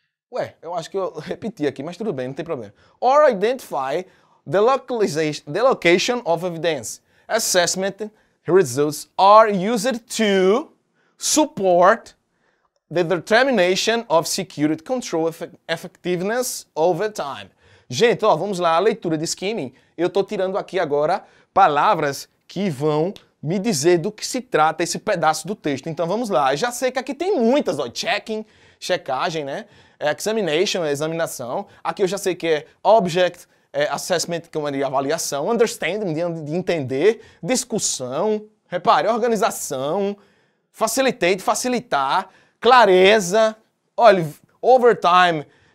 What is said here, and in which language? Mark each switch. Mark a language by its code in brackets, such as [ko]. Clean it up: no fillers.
[pt] Ué, eu acho que eu repeti aqui, mas tudo bem, não tem problema. [en] Or identify the location of evidence. Assessment results are used to support the determination of security control effectiveness over time. [pt] Gente, ó, vamos lá, a leitura de skimming. Eu estou tirando aqui agora palavras que vão me dizer do que se trata esse pedaço do texto. Então vamos lá. Já sei que aqui tem muitas, ó, checking, checagem, né? Examination, examinação. Aqui eu já sei que é object, assessment, que é de avaliação, understanding, de entender, discussão, repare, organização, facilitate, facilitar, clareza, olha, overtime.